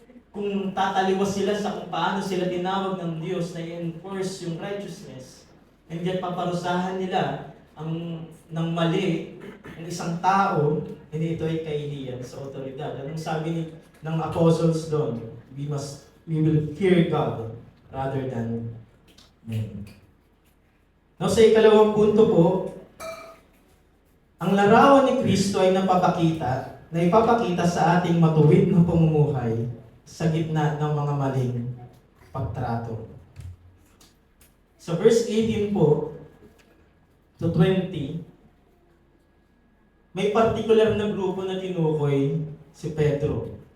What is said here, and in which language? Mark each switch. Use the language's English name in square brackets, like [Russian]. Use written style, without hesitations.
[Filipino] Kung tataliwas sila sa kung paano sila tinawag ng Diyos na i-enforce yung righteousness, [English] and yet [Filipino] paparusahan nila ng mali ang isang tao, hindi ito ay kahihiyan sa otoridad. Anong sabi ng apostles doon? [English] We will fear God rather than men. [Filipino] Now, sa ikalawang punto po, ang larawan ni Kristo ay ipapakita sa ating matuwid na pamumuhay sa gitna ng mga maling pagtrato. Sa verse 18 po to 20, may particular na grupo na tinukoy si Pedro.